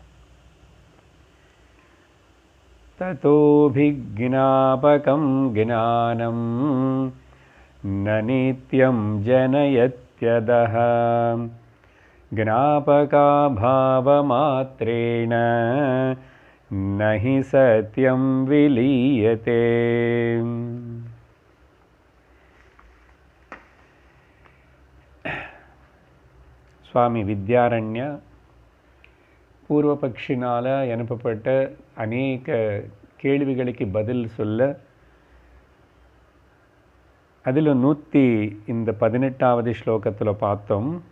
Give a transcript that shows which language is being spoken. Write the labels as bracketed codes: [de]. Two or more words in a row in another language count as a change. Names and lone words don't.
[sa] ततोऽभिज्ञापकं ज्ञानं न नित्यं जनयत्यदः ज्ञापकाभावमात्रेण न हि सत्यं विलीयते। [ta] சுவாமி வித்யாரண்ய பூர்வபக்ஷினால் அனுப்பப்பட்ட அநேக கேள்விகளுக்கு பதில் சொல்ல அதில் 118வது ஸ்லோகத்தில் பார்த்தோம்.